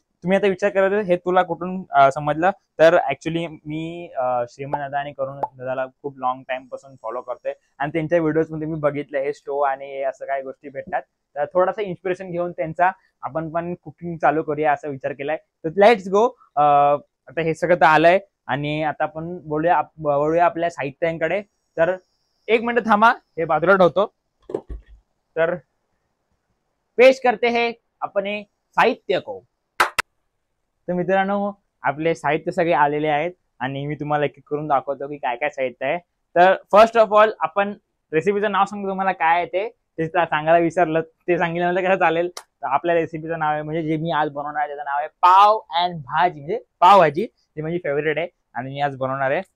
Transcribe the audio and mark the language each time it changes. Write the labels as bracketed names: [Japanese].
[Marathi] तुम्ही आता विचार करत हे तुला कुठून समजलं, तर ऍक्च्युली मी श्रीमंत दादा आणि करुण दादाला खूप लॉंग टाइम पासून फॉलो करतोय, आणि त्यांच्या व्हिडिओज मध्ये मी बघितलं हे स्टोव आणि असं काही गोष्टी भेटतात। तर थोडासा इन्स्पिरेशन घेऊन त्यांचा आपण पण कुकिंग चालू करूया असा विचार केलाय। तर लेट्स गो। आता हे सगळं तर आलंय आणि आता आपण वळूया आपल्या साहित्यांकडे। तर एक मिनिट थांबा, हे बाजूला ठेवतो। [Hindi] तर पेश करते हैं अपने साहित्य को। [Marathi] तर मित्रांनो, आपले साहित्य सगळे आलेले आहेत आणि मी तुम्हाला एक एक करून दाखवतो की काय काय साहित्य आहे। तर फर्स्ट ऑफ ऑल आपण रेसिपीचं नाव सांगतो तुम्हाला काय आहे ते सांगायला विसरलं, ते सांगितलं कसं चालेल। तर आपल्या रेसिपीचं नाव आहे, म्हणजे जे मी आज बनवणार आहे त्याचं नाव आहे पाव अँड भाजी, म्हणजे पावभाजी, जी माझी फेवरेट आहे आणि मी आज बनवणार आहे।